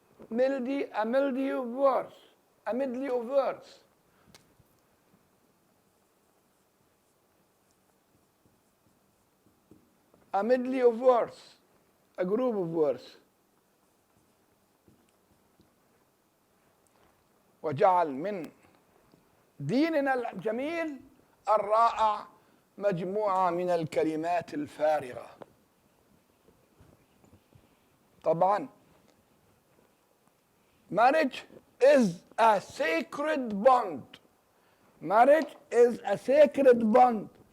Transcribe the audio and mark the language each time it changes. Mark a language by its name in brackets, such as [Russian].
[English] A melody of words. A medley of words. A medley of words, a group of words. [Arabic] وجعل من ديننا الجميل الرائع مجموعة من الكلمات الفارغة. طبعا [English] marriage is a sacred bond. Marriage is a sacred bond.